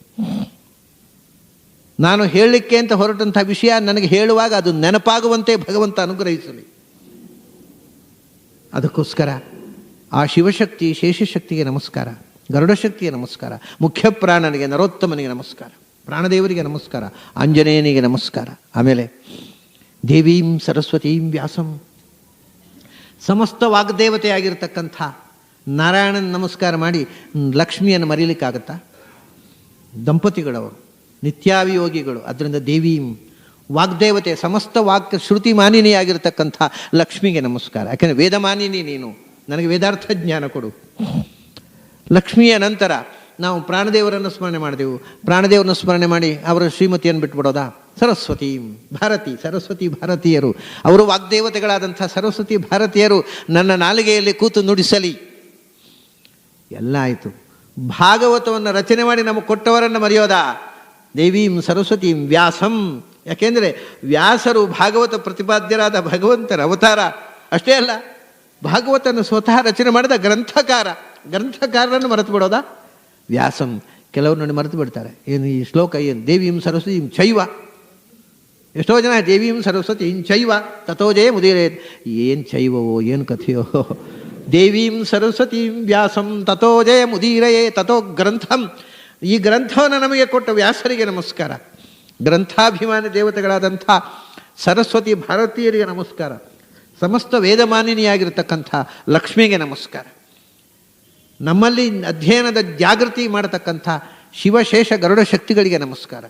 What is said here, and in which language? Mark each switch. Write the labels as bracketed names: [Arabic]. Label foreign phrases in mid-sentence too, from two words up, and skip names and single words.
[Kannada] ನಾನು ಹೇಳಲಿಕ್ಕೆ ಅಂತ ಹೊರಟಂಥ ವಿಷಯ ನನಗೆ ಹೇಳುವಾಗ ಅದು ನೆನಪಾಗುವಂತೆ ಭಗವಂತ ಅನುಗ್ರಹಿಸಲಿ. ಅದಕ್ಕೋಸ್ಕರ ಆ ಶಿವಶಕ್ತಿ ಶೇಷಶಕ್ತಿಗೆ ನಮಸ್ಕಾರ, ಗರುಡಶಕ್ತಿಗೆ ನಮಸ್ಕಾರ, ಮುಖ್ಯ ಪ್ರಾಣನಿಗೆ ನರೋತ್ತಮನಿಗೆ ನಮಸ್ಕಾರ, ಪ್ರಾಣದೇವರಿಗೆ ನಮಸ್ಕಾರ, ಆಂಜನೇಯನಿಗೆ ನಮಸ್ಕಾರ. ಆಮೇಲೆ [Sanskrit] ದೇವೀಂ ಸರಸ್ವತೀಂ ವ್ಯಾಸಂ, [Kannada] ಸಮಸ್ತ ವಾಗ್ದೇವತೆಯಾಗಿರ್ತಕ್ಕಂಥ ನಾರಾಯಣನ ನಮಸ್ಕಾರ ಮಾಡಿ ಲಕ್ಷ್ಮಿಯನ್ನು ಮರೀಲಿಕ್ಕಾಗತ್ತಾ? ದಂಪತಿಗಳವರು ನಿತ್ಯಾವಿಯೋಗಿಗಳು. ಅದರಿಂದ ದೇವೀಂ ವಾಗ್ದೇವತೆ, ಸಮಸ್ತ ವಾಕ್ ಶ್ರುತಿ ಮಾನಿನಿಯಾಗಿರ್ತಕ್ಕಂಥ ಲಕ್ಷ್ಮಿಗೆ ನಮಸ್ಕಾರ. ಯಾಕೆಂದರೆ ವೇದಮಾನಿನಿ ನೀನು, ನನಗೆ ವೇದಾರ್ಥ ಜ್ಞಾನ ಕೊಡು. ಲಕ್ಷ್ಮಿಯ ನಂತರ ನಾವು ಪ್ರಾಣದೇವರನ್ನು ಸ್ಮರಣೆ ಮಾಡಿದೆವು. ಪ್ರಾಣದೇವರನ್ನು ಸ್ಮರಣೆ ಮಾಡಿ ಅವರ ಶ್ರೀಮತಿಯನ್ನು ಬಿಟ್ಬಿಡೋದಾ? ಸರಸ್ವತಿ ಭಾರತಿ, ಸರಸ್ವತಿ ಭಾರತೀಯರು, ಅವರು ವಾಗ್ದೇವತೆಗಳಾದಂಥ ಸರಸ್ವತಿ ಭಾರತೀಯರು ನನ್ನ ನಾಲಿಗೆಯಲ್ಲಿ ಕೂತು ನುಡಿಸಲಿ. ಎಲ್ಲ ಆಯಿತು. ಭಾಗವತವನ್ನು ರಚನೆ ಮಾಡಿ ನಮಗೆ ಕೊಟ್ಟವರನ್ನು ಮರೆಯೋದಾ? [Sanskrit] ದೇವೀಂ ಸರಸ್ವತೀಂ ವ್ಯಾಸಂ. [Kannada] ಯಾಕೆಂದರೆ ವ್ಯಾಸರು ಭಾಗವತ ಪ್ರತಿಪಾದ್ಯರಾದ ಭಗವಂತರ ಅವತಾರ. ಅಷ್ಟೇ ಅಲ್ಲ, ಭಾಗವತನ್ನು ಸ್ವತಃ ರಚನೆ ಮಾಡಿದ ಗ್ರಂಥಕಾರರನ್ನು ಮರೆತು ಬಿಡೋದಾ? ವ್ಯಾಸಂ. ಕೆಲವರು ನೋಡಿ ಮರೆತು ಬಿಡ್ತಾರೆ. ಏನು ಈ ಶ್ಲೋಕ ಏನು? [Sanskrit] ದೇವೀಂ ಸರಸ್ವತೀಂ ಚೈವ. [Kannada] ಎಷ್ಟೋ ಜನ [Sanskrit] ದೇವೀಂ ಸರಸ್ವತೀಂ ಚೈವ ತಥೋಜಯ ಮುದಿರೇ. [Kannada] ಏನು ಚೈವವೋ ಏನು ಕಥೆಯೋ? [Sanskrit] ದೇವೀಂ ಸರಸ್ವತೀಂ ವ್ಯಾಸಂ ತಥೋಜಯ ಮುದೀರಯೇ ತಥೋ ಗ್ರಂಥಂ. [Kannada] ಈ ಗ್ರಂಥವನ್ನು ನಮಗೆ ಕೊಟ್ಟ ವ್ಯಾಸರಿಗೆ ನಮಸ್ಕಾರ. ಗ್ರಂಥಾಭಿಮಾನಿ ದೇವತೆಗಳಾದಂಥ ಸರಸ್ವತಿ ಭಾರತೀಯರಿಗೆ ನಮಸ್ಕಾರ. ಸಮಸ್ತ ವೇದಮಾನಿನಿಯಾಗಿರ್ತಕ್ಕಂಥ ಲಕ್ಷ್ಮಿಗೆ ನಮಸ್ಕಾರ. ನಮ್ಮಲ್ಲಿ ಅಧ್ಯಯನದ ಜಾಗೃತಿ ಮಾಡತಕ್ಕಂಥ ಶಿವಶೇಷ ಗರುಡ ಶಕ್ತಿಗಳಿಗೆ ನಮಸ್ಕಾರ.